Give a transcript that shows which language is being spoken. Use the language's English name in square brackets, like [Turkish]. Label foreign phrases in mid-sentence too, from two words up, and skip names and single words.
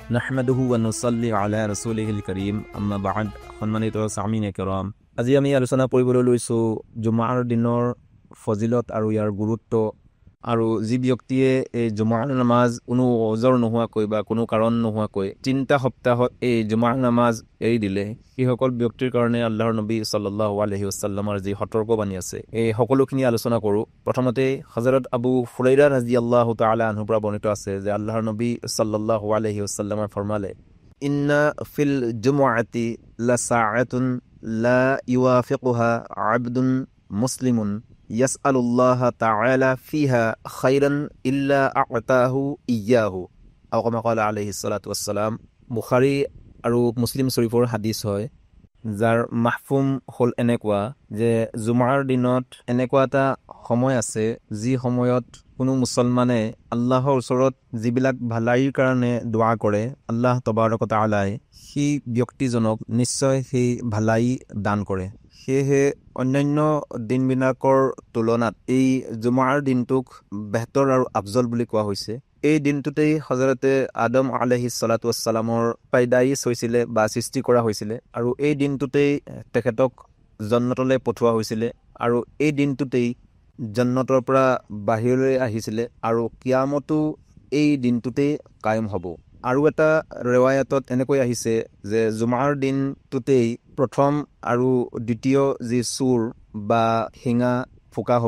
[Arabic] نحمده ونصلي على رسوله الكريم أما بعد. [Assamese] সম্মানিত [Urdu] سامعینِ کرام, [Assamese] আজি আমি আলোচনা কৰিবলৈ লৈছোঁ জুমাৰ দিনৰ ফজিলত আৰু ইয়াৰ গুৰুত্ব। আৰু যি ব্যক্তিয়ে এই জুমাৰ নামাজ কোনো অজৰ নোহোৱাকৈ বা কোনো কাৰণ নোহোৱাকৈ 3টা সপ্তাহত এই জুমাৰ নামাজ এৰি দিলে, সেইসকল ব্যক্তিৰ কাৰণে আল্লাহৰ নবী [Arabic] صلى الله عليه وسلم [Assamese] যি সতৰ্কবাণী আছে, এই সকলোখিনি আলোচনা কৰোঁ। প্ৰথমতে হযৰত আবু হুৰাইৰা [Arabic] رضي الله تعالى عنه [Assamese] পৰা বৰ্ণিত আছে যে আল্লাহৰ নবী [Arabic] صلى الله عليه وسلم [Assamese] ফৰমালে, [Arabic] إن في الجمعة لساعة لا يوافقها عبد مسلم يسأل الله تعالى فيها خيرا إلا أعطاه إياه أو كما قال عليه الصلاة والسلام. [Assamese] বুখাৰী আৰু মুছলিম শৰীফৰ হাদিছ হয়, যাৰ মাহফুম হ'ল এনেকুৱা যে জুমাৰ দিনত এনেকুৱা এটা সময় আছে যি সময়ত কোনো মুছলমানে আল্লাহৰ ওচৰত যিবিলাক ভালাইৰ কাৰণে দোৱা কৰে, আল্লাহ [Arabic] تبارك تعالى [Assamese] সেই ব্যক্তিজনক নিশ্চয় সেই ভালাই দান কৰে। সেয়েহে অন্যান্য দিনবিলাকৰ তুলনাত এই জুমাৰ দিনটোক বেহতৰ আৰু আফজল বুলি কোৱা হৈছে। এই দিনটোতেই হযৰতে আদম [Arabic] عليه الصلاة والسلام [Assamese] পাইদাইছ হৈছিলে বা সৃষ্টি কৰা হৈছিলে, আৰু এই দিনটোতেই তেখেতক জন্নতলৈ পঠোৱা হৈছিলে, আৰু এই দিনটোতেই জন্নতৰ পৰা বাহিৰলৈ আহিছিলে, আৰু কিয়ামতো এই দিনটোতেই কায়েম হ'ব। আৰু এটা ৰেৱায়াতত এনেকৈ আহিছে যে জুমাৰ দিনটোতেই প্ৰথম আৰু দ্বিতীয় যি চুৰ বা শিঙা ফুকা হ'ব।